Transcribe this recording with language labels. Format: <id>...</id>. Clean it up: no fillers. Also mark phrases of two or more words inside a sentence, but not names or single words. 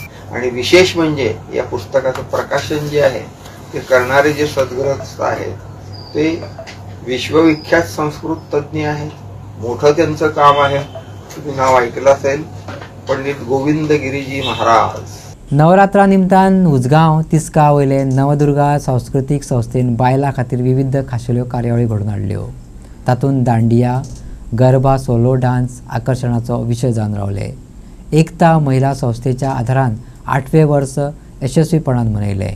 <mr>आणि विशेष म्हणजे या पुस्तकाचं प्रकाशन जे आहे ते करणारे जे सद्ग्रस्त आहेत ते विश्वविख्यात संस्कृत तज्ज्ञ आहेत. मोठं त्यांचं काम आहे. तुम्ही नाव ऐकलं असेल, पंडित गोविंद गिरीजी महाराज.</mr> <kok>नवरात्रा निमतान उजगांव तिस्का वयले नवदुर्गा सांस्कृतिक संस्थेन बायलां खातीर विविध खाशेल्यो कार्यावळी घडोवन हाडल्यो. तातूंत दांडिया, गरबा, सोलो डान्स आकर्शणाचो विशय जावन रावले. एकता महिला संस्थेच्या आदारान 8वें वर्स यशस्वीपणान मनयले.</kok>